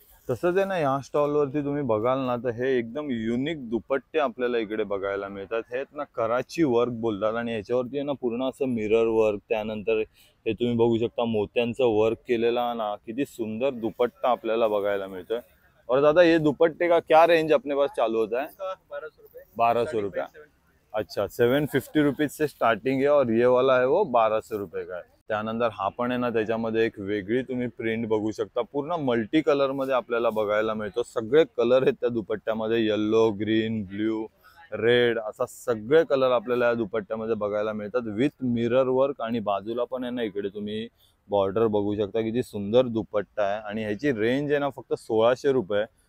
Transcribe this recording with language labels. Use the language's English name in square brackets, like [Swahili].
[Marathi] तसंच आहे ना या स्टॉल वरती तुम्ही बघाल ना तर हे एकदम युनिक दुपट्टे आपल्याला इकडे बघायला मिळतात. हे ना कराची वर्क बोलतात आणि याच्यावरती आहे ना पूर्ण असं मिरर वर्क, त्यानंतर हे तुम्ही बघू शकता मोत्यांचं वर्क केलेला ना किती सुंदर दुपट्टा आपल्याला बघायला मिळतोय. [Hindi] और दादा ये दुपट्टे का क्या रेंज अपने पास चालू होता है? 1200 रुपया. अच्छा 750 रुपीज से स्टार्टिंग है और ये वाला है वो 1200 रुपये का है. [Marathi] त्यानंतर हा पण आहे ना त्याच्यामध्ये एक वेगळी तुम्ही प्रिंट बघू शकता. पूर्ण मल्टी कलर मध्ये आपल्याला बघायला मिळतो. सगळे कलर आहेत त्या दुपट्ट्यामध्ये, येल्लो, ग्रीन, ब्ल्यू, रेड असा सगळे कलर आपल्याला या दुपट्ट्यामध्ये बघायला मिळतात विथ मिरर वर्क. आणि बाजूला पण आहे ना इकडे तुम्ही बॉर्डर बघू शकता. किती सुंदर दुपट्टा आहे आणि ह्याची रेंज आहे ना फक्त 1600 रुपये.